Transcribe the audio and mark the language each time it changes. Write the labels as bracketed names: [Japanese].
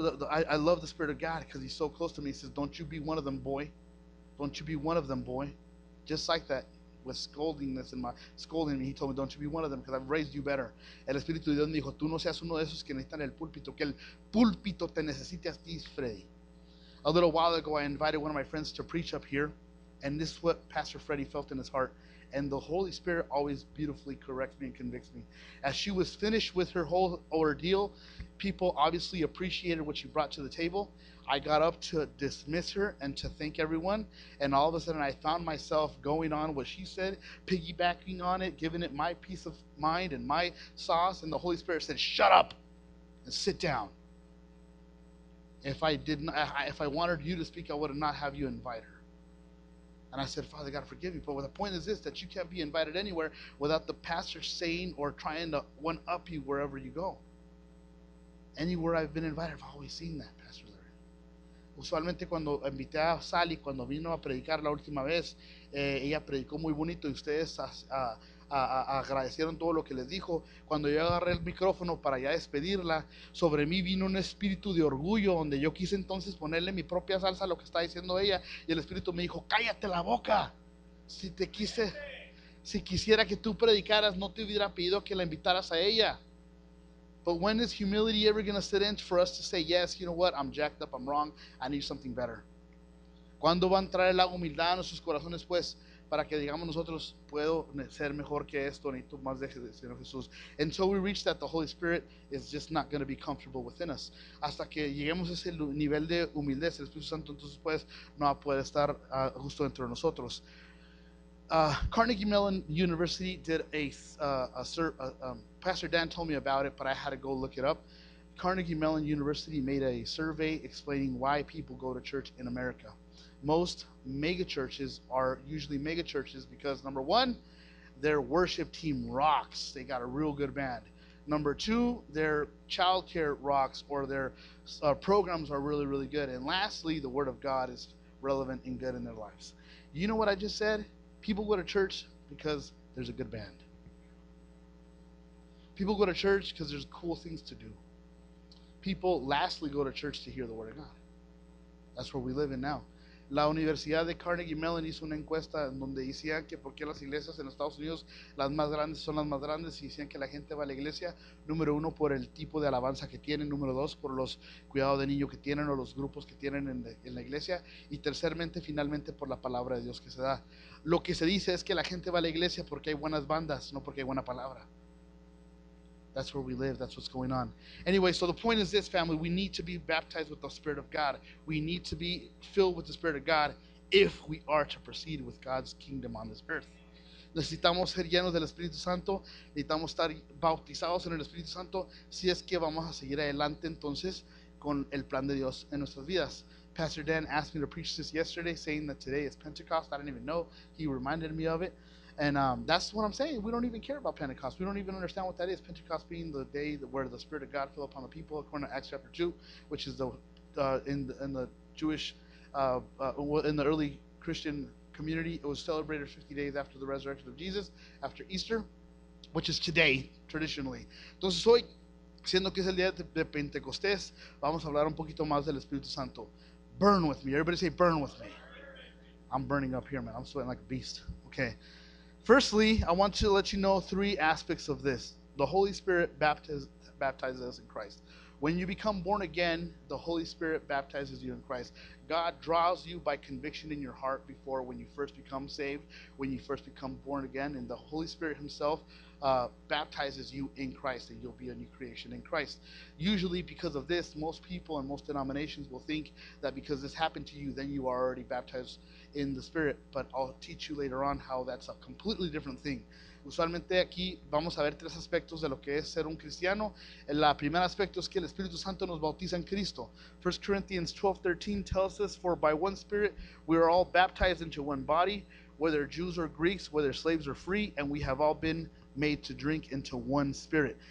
[English] I love the Spirit of God because He's so close to me. He says, don't you be one of them, boy. Don't you be one of them, boy. Just like that, with scolding me, He told me, don't you be one of them because I've raised you better. [Spanish] El Espíritu de Dios me dijo, tú no seas uno de esos que necesitan el púlpito, que el púlpito te necesite a ti, Freddy. [English] A little while ago, I invited one of my friends to preach up here, and this is what Pastor Freddie felt in his heart. And the Holy Spirit always beautifully corrects me and convicts me. As she was finished with her whole ordeal, people obviously appreciated what she brought to the table. I got up to dismiss her and to thank everyone, and all of a sudden I found myself going on what she said, piggybacking on it, giving it my peace of mind and my sauce, and the Holy Spirit said, shut up and sit down. If I wanted you to speak, I would not have you invite her. And I said, Father God, forgive me. But the point is this, that you can't be invited anywhere without the pastor saying or trying to one-up you wherever you go. Anywhere I've been invited, I've always seen that, Pastor Larry. [Spanish] Usualmente cuando invité a Sally, cuando vino a predicar la última vez, ella predicó muy bonito y ustedes agradecieron todo lo que les dijo. Cuando yo agarré el micrófono para ya despedirla, sobre mí vino un espíritu de orgullo donde yo quise entonces ponerle mi propia salsa a lo que está diciendo ella, y el espíritu me dijo, cállate la boca. Si quisiera que tú predicaras, no te hubiera pedido que la invitaras a ella. [English] But when is humility ever going to sit in for us to say, yes, you know what, I'm jacked up, I'm wrong, I need something better? [Spanish] ¿Cuándo va a entrar la humildad a nuestros corazones, pues, para que digamos nosotros, puedo ser mejor que esto, necesito más de Señor Jesús? [English] Until we reach that, the Holy Spirit is just not going to be comfortable within us. [Spanish] Hasta que lleguemos a ese nivel de humildad, el Espíritu Santo entonces pues no va a poder estar justo dentro de nosotros. [English] Carnegie Mellon University did Pastor Dan told me about it, but I had to go look it up. Carnegie Mellon University made a survey explaining why people go to church in America. Most mega churches are usually mega churches because, number one, their worship team rocks. They got a real good band. Number two, their childcare rocks, or their programs are really, really good. And lastly, the Word of God is relevant and good in their lives. You know what I just said? People go to church because there's a good band. People go to church because there's cool things to do. People lastly go to church to hear the Word of God. That's where we live in now. [Spanish] La Universidad de Carnegie Mellon hizo una encuesta en donde decían que por qué las iglesias en Estados Unidos, las más grandes son las más grandes, y decían que la gente va a la iglesia, número uno, por el tipo de alabanza que tienen, número dos, por los cuidados de niño que tienen o los grupos que tienen en la iglesia, y terceramente, finalmente, por la palabra de Dios que se da. Lo que se dice es que la gente va a la iglesia porque hay buenas bandas, no porque hay buena palabra. [English] That's where we live. That's what's going on. Anyway, so the point is this, family. We need to be baptized with the Spirit of God. We need to be filled with the Spirit of God if we are to proceed with God's kingdom on this earth. [Spanish] Necesitamos ser llenos del Espíritu Santo. Necesitamos estar bautizados en el Espíritu Santo si es que vamos a seguir adelante entonces con el plan de Dios en nuestras vidas. [English] Pastor Dan asked me to preach this yesterday, saying that today is Pentecost. I didn't even know. He reminded me of it. And that's what I'm saying. We don't even care about Pentecost. We don't even understand what that is. Pentecost being the day where the Spirit of God fell upon the people, according to Acts chapter 2, which is in the Jewish, in the early Christian community, it was celebrated 50 days after the resurrection of Jesus, after Easter, which is today, traditionally. [Spanish] Entonces hoy, siendo que es el día de Pentecostés, vamos a hablar un poquito más del Espíritu Santo. [English] Burn with me. Everybody say, burn with me. I'm burning up here, man. I'm sweating like a beast. Okay. Firstly, I want to let you know three aspects of this. The Holy Spirit baptizes us in Christ. When you become born again, the Holy Spirit baptizes you in Christ. God draws you by conviction in your heart before when you first become saved, when you first become born again, and the Holy Spirit himself baptizes you in Christ, and you'll be a new creation in Christ. Usually because of this, most people and most denominations will think that because this happened to you, then you are already baptized in the Spirit, but I'll teach you later on how that's a completely different thing. [Spanish] Usualmente aquí vamos a ver tres aspectos de lo que es ser un cristiano. El primer aspecto es que el Espíritu Santo nos bautiza en Cristo. [English] 1 Corinthians 12:13 tells us, for by one Spirit we are all baptized into one body, whether Jews or Greeks, whether slaves or free, and we have all been made to drink into one Spirit.